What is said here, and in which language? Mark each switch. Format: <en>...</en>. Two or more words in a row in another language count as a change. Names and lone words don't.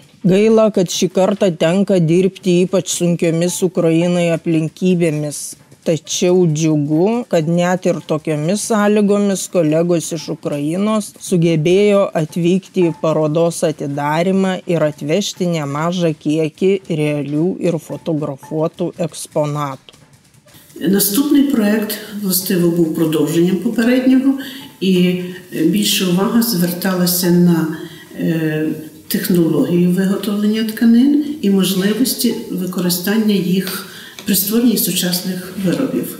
<lt>Gaila, kad šį kartą tenka dirbti ypač sunkiomis Ukrainai aplinkybėmis. Tačiau džiugu, kad net ir tokiomis sąlygomis kolegos iš Ukrainos sugebėjo atvykti į parodos atidarymą ir atvežti nemažą kiekį realių ir fotografuotų ekspoнаtų.</lt> <uk>Наступний проєкт, властиво, був продовженням попереднього, і більше увага зверталася на технологію виготовлення тканин і можливості використання їх при створенні сучасних виробів.</uk>